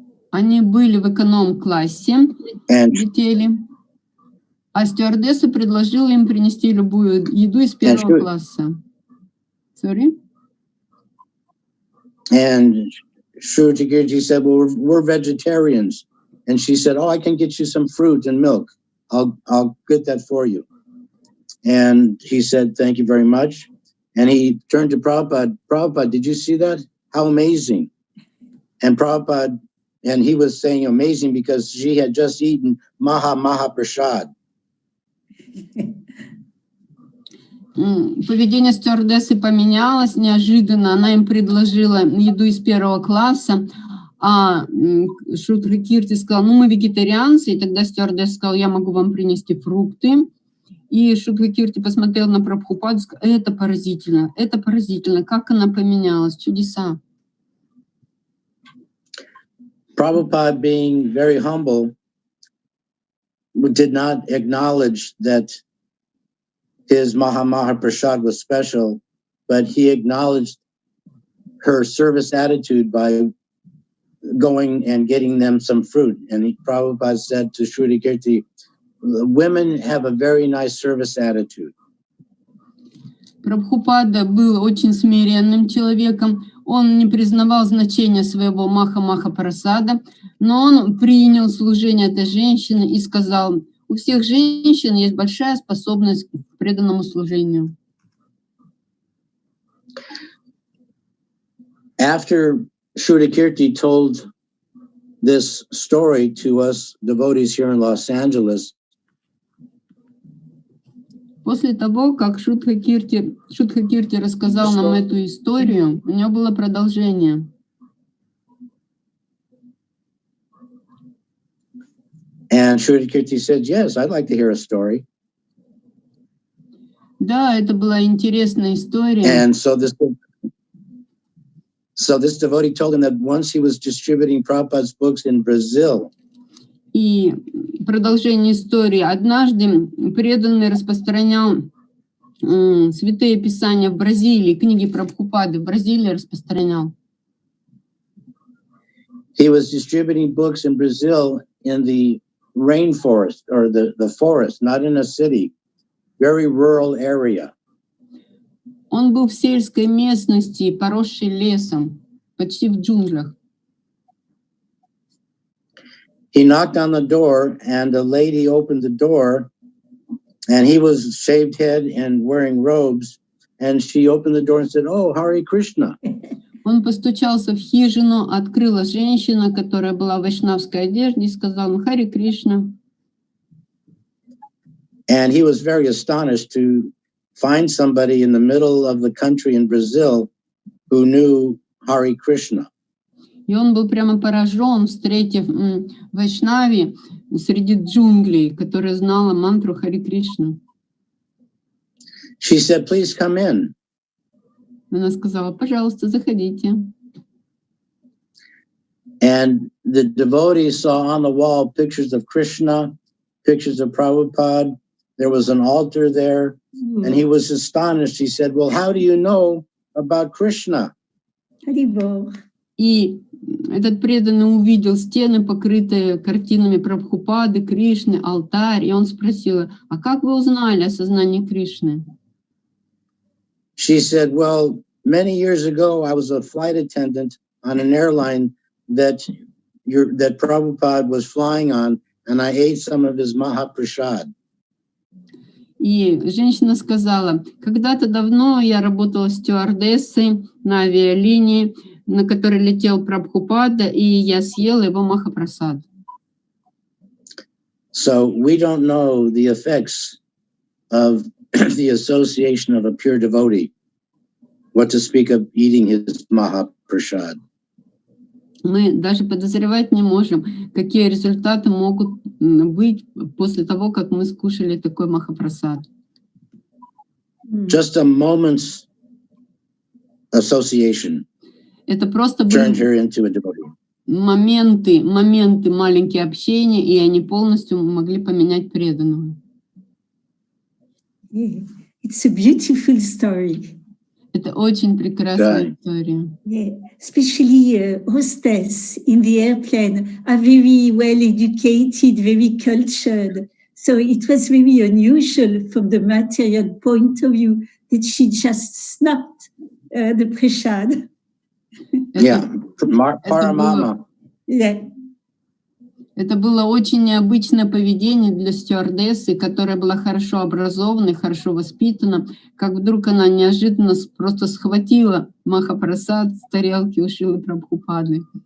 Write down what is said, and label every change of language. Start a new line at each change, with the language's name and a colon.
Russian: Они были в эконом-классе, летели, а стюардесса предложила им принести любую еду из первого класса.
English: Sorry? And Shudakirti said, "Well, we're vegetarians." And she said, "Oh, I can get you some fruit and milk. I'll get that for you." And he said, "Thank you very much." And he turned to Prabhupada. "Prabhupada, did you see that? How amazing." And Prabhupada, and he was saying amazing because she had just eaten Maha Prasad.
Russian: Поведение стюардессы поменялось неожиданно. Она им предложила еду из первого класса, а Шудхакирти сказал: «Ну, мы вегетарианцы». И тогда стюардесса сказала: «Я могу вам принести фрукты». И Шудхакирти посмотрел на Прабхупаду и сказал: это поразительно, как она поменялась, чудеса.
English: Prabhupada, being very humble, did not acknowledge that his Maha Prasad was special, but he acknowledged her service attitude by going and getting them some fruit. And Prabhupada said to Shudakirti, "Women have a very nice service attitude."
Russian: Прабхупада был очень смиренным человеком. Он не признавал значения своего Маха Прасада, но он принял служение этой женщины и сказал: у всех женщин есть большая способность к преданному служению.
English: After Shudakirti told this story to us devotees here in Los Angeles,
Russian: после того, как Шудхакирти рассказал нам эту историю, у него было продолжение.
English: And Shri Kirti said, yes, I'd like to hear a story.
Russian: Да, это была интересная история.
English: And so this devotee told him that once he was distributing Prabhupada's books in Brazil.
Russian: И продолжение истории. Однажды преданный распространял святые писания в Бразилии, книги Прабхупады в Бразилии распространял.
English: He was distributing books in Brazil in the rainforest or the forest, not in a city, very rural area.
Russian: Он был в сельской местности, поросшей лесом, почти в джунглях.
English: He knocked on the door, and a lady opened the door, and he was shaved head and wearing robes, and she opened the door and said, "Oh, Hare Krishna."
Russian: Он постучался в хижину, открыла женщина, которая была в вайшнавской одежде, и сказала: "Харе Кришна."
English: And he was very astonished to find somebody in the middle of the country in Brazil who knew Hare Krishna.
Russian: И он был прямо поражен, встретив вайшнави среди джунглей, которая знала мантру Харе Кришна.
English: She said, "Please come in."
Russian: Она сказала: "Пожалуйста, заходите."
English: And the devotee saw on the wall pictures of Krishna, pictures of Prabhupada. There was an altar there, and he was astonished. He said, "Well, how do you know about Krishna?"
Russian: И этот преданный увидел стены, покрытые картинами Прабхупады, Кришны, алтарь, и он спросил: "А как вы узнали о сознании Кришны?"
English: She said, "Well, many years ago, I was a flight attendant on an airline that Prabhupada was flying on, and I ate some of his Mahaprasad."
Russian: И женщина сказала: "Когда-то давно я работала стюардессой на авиалинии, на которой летел Прабхупада, и я съела его Махапрасад."
English: So we don't know the effects of the association of a pure devotee, what to speak of eating his Mahaprasad.
Russian: Мы даже подозревать не можем, какие результаты могут быть после того, как мы скушали такой Махапрасад.
English: Just a moment's association
Russian: Это просто
English: turned
Russian: были
English: her into a devotee.
Russian: моменты маленькие общения, и они полностью могли поменять преданного.
English: Yeah. It's a beautiful story.
Russian: Это очень прекрасная история.
English: Yeah. Especially hostess in the airplane are very well educated, very cultured. So it was very unusual from the material point of view that she just snapped the prasad. Yeah, Paramama. Yeah.
Russian: Это было очень необычное поведение для стюардессы, которая была хорошо образована, хорошо воспитана, как вдруг она неожиданно просто схватила Махапрасад с тарелки у Шрилы Прабхупады.